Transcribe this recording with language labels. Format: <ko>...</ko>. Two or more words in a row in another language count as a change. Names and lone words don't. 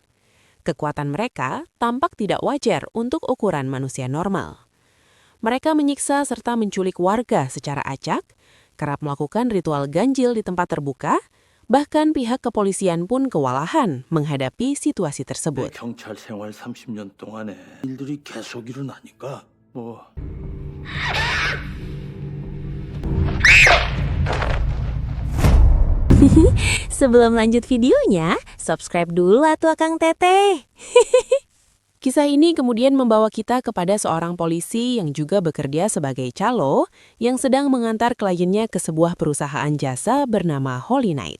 <id>Kekuatan mereka tampak tidak wajar untuk ukuran manusia normal. Mereka menyiksa serta menculik warga secara acak, kerap melakukan ritual ganjil di tempat terbuka, bahkan pihak kepolisian pun kewalahan menghadapi situasi tersebut.</id> <ko>경찰 생활 30년 동안에 일들이 계속 일어나니까</ko> <id>Sebelum lanjut videonya, subscribe dulu atuh Akang Teteh. Kisah ini kemudian membawa kita kepada seorang polisi yang juga bekerja sebagai calo yang sedang mengantar kliennya ke sebuah perusahaan jasa bernama Holy Night.</id>